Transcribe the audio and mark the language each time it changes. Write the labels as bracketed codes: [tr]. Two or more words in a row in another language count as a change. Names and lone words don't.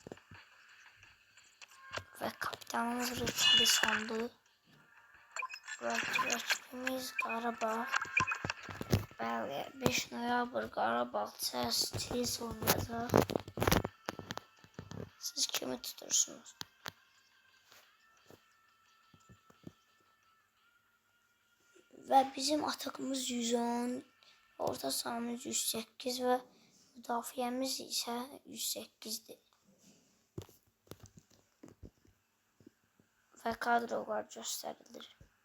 [tr] Ve kapitanımız Richarlison'du. Rakibimiz Qarabağ. [az] Bəli, 5 noyabr Qarabağ Chelsea oynayacaq. Siz kimi tutursunuz? Ve bizim atakımız 110, orta sahamız 108 ve müdafiəmiz isə 108'dir. [tr] Ve kadrolar gösterilir.